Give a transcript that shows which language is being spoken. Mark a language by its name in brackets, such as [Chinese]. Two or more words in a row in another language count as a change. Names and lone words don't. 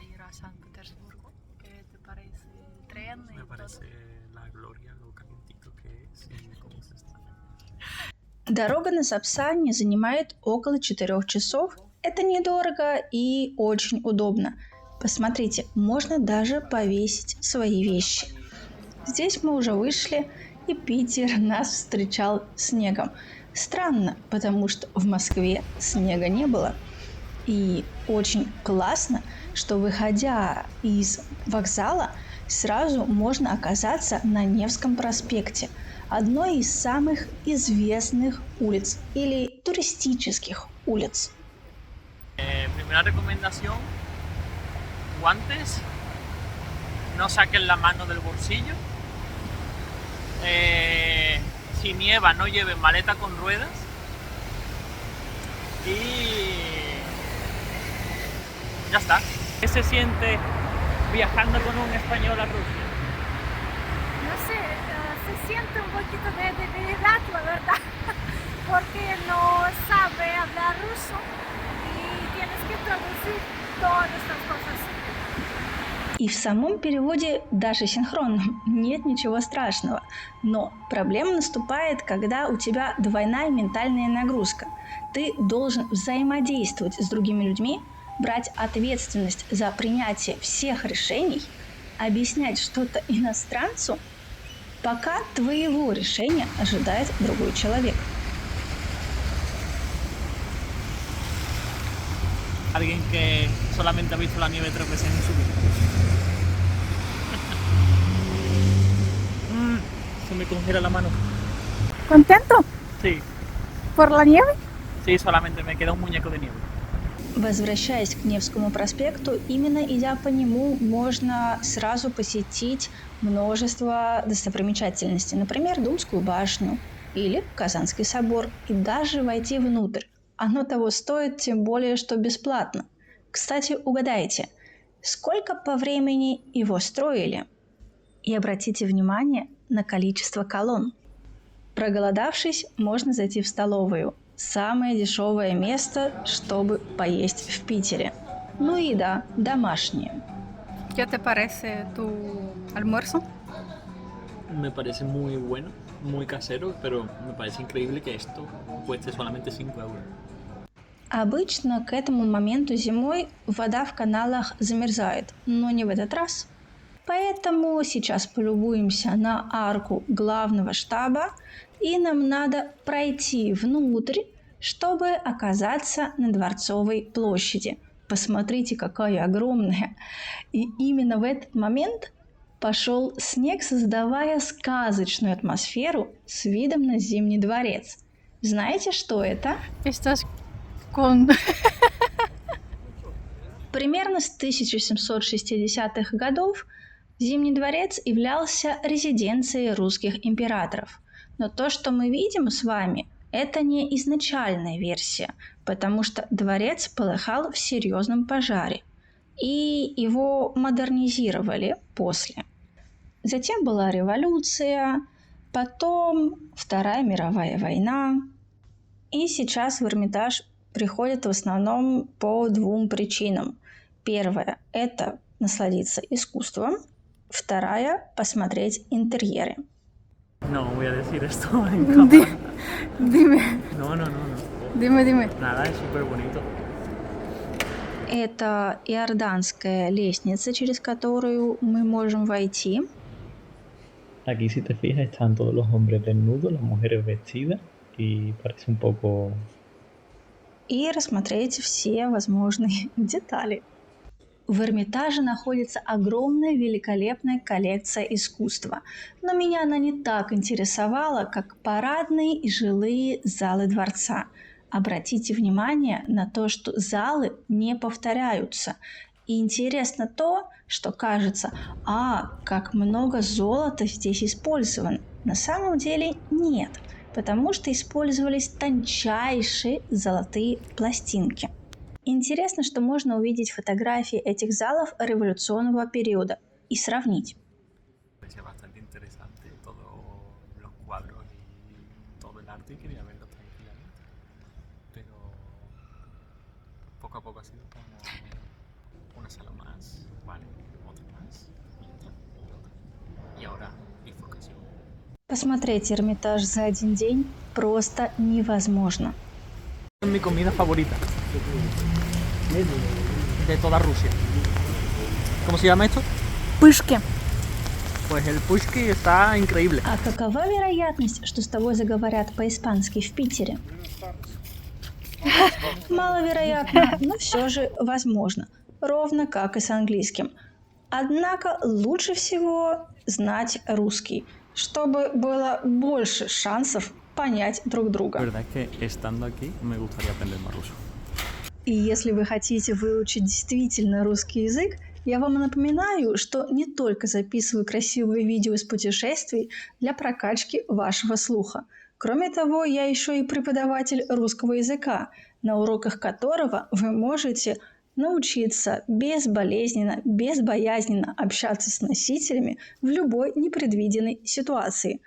[Spanish] a San Petersburgo? ¿Qué te parece el tren y Me parece todo? la gloria, lo calientito que es y cómo se está. [Russian] Дорога на Сапсане занимает около 4 часов. Это недорого и очень удобно. Посмотрите, можно даже повесить свои вещи. Здесь мы уже вышли, и Питер нас встречал снегом. Странно, потому что в Москве снега не было. И очень классно, что выходя из вокзала, сразу можно оказаться на Невском проспекте, одной из самых известных улиц или туристических улиц. [Spanish] Primera recomendación, guantes, no saquen la mano del bolsillo. Si nieva, no lleven maleta con ruedas. Y ya está. ¿Qué se siente viajando con un español a Rusia? No sé, se siente un poquito de debilidad, la verdad, porque no sabe hablar ruso y tienes que traducir todas estas cosas. [Russian] И в самом переводе, даже синхронном, нет ничего страшного. Но проблема наступает, когда у тебя двойная ментальная нагрузка. Ты должен взаимодействовать с другими людьми, брать ответственность за принятие всех решений, объяснять что-то иностранцу, пока твоего решения ожидает другой человек. [Spanish] Alguien que solamente ha visto la nieve 3 veces en su vida. Se me congela la mano. ¿Contento Sí, por la nieve? sí, solamente me queda un muñeco de nieve. [Russian] Возвращаясь к Невскому проспекту, именно идя по нему, можно сразу посетить множество достопримечательностей. Например, Думскую башню или Казанский собор. И даже войти внутрь. Оно того стоит, тем более, что бесплатно. Кстати, угадайте, сколько по времени его строили? И обратите внимание на количество колонн. Проголодавшись, можно зайти в столовую. Самое дешевое место, чтобы поесть в Питере. Ну и да, домашнее. [Spanish] ¿Qué te parece tu almuerzo? Me parece muy bueno, muy casero, pero me parece increíble que esto cueste solamente 5 euros. [Russian] Обычно к этому моменту зимой вода в каналах замерзает, но не в этот раз. Поэтому сейчас полюбуемся на арку главного штаба, и нам надо пройти внутрь, чтобы оказаться на Дворцовой площади. Посмотрите, какая огромная! И именно в этот момент пошел снег, создавая сказочную атмосферу с видом на Зимний дворец. Знаете, что это? [Spanish] Estás con... [Russian] Примерно с 1760-х годов Зимний дворец являлся резиденцией русских императоров. Но то, что мы видим с вами, это не изначальная версия, потому что дворец полыхал в серьезном пожаре, и его модернизировали после. Затем была революция, потом Вторая мировая война, и сейчас в Эрмитаж приходят в основном по двум причинам. Первая – это насладиться искусством. Вторая – посмотреть интерьеры. [Spanish] No voy a decir esto en cámara. Dime, No. dime. Nada, es súper bonito. [Russian] Это иорданская лестница, через которую мы можем войти. [Spanish] Aquí, si te fijas, están todos los hombres desnudos, las mujeres vestidas, y parece un poco... [Russian] И рассмотреть все возможные детали. В Эрмитаже находится огромная великолепная коллекция искусства, но меня она не так интересовала, как парадные и жилые залы дворца. Обратите внимание на то, что залы не повторяются. И интересно то, что кажется, как много золота здесь использовано. На самом деле нет, потому что использовались тончайшие золотые пластинки. Интересно, что можно увидеть фотографии этих залов революционного периода и сравнить. [Spanish] Es bastante interesante todos los cuadros y todo el arte y quería verlo tranquilamente. Pero poco a poco ha sido como una sala más, vale, otra más, y otra, y otra. Y ahora bifurcación. [Russian] Посмотреть Эрмитаж за один день просто невозможно. [Spanish] Mi comida favorita de toda Rusia. ¿Cómo se llama esto? [Russian] Пышки. [Spanish] Pues el pushki está increíble. [Russian] А какова вероятность, что с тобой заговорят по-испански в Питере? Маловероятно, но все же возможно. Ровно как и с английским. Однако лучше всего знать русский, чтобы было больше шансов понять друг [Spanish] La [Russian] друга. [Spanish] verdad es que estando aquí me gustaría aprender más ruso. [Russian] И если вы хотите выучить действительно русский язык, я вам напоминаю, что не только записываю красивые видео из путешествий для прокачки вашего слуха. Кроме того, я еще и преподаватель русского языка, на уроках которого вы можете научиться безболезненно, безбоязненно общаться с носителями в любой непредвиденной ситуации.